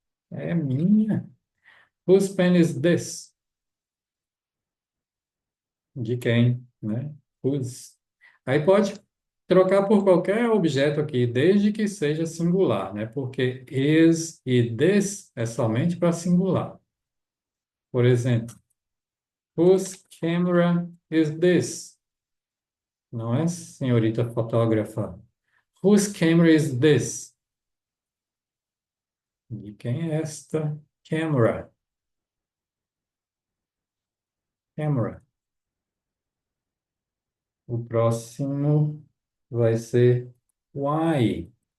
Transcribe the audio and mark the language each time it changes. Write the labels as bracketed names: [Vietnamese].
[Portuguese] É minha. [English] Whose pen is this? [Portuguese] De quem, né? Whose. Aí pode trocar por qualquer objeto aqui, desde que seja singular, né? Porque is e this é somente para singular. Por exemplo, [English] whose camera is this? [Portuguese] Não é, senhorita fotógrafa? [English] Whose camera is this? [Portuguese] De quem é esta camera? Camera. O próximo vai ser why.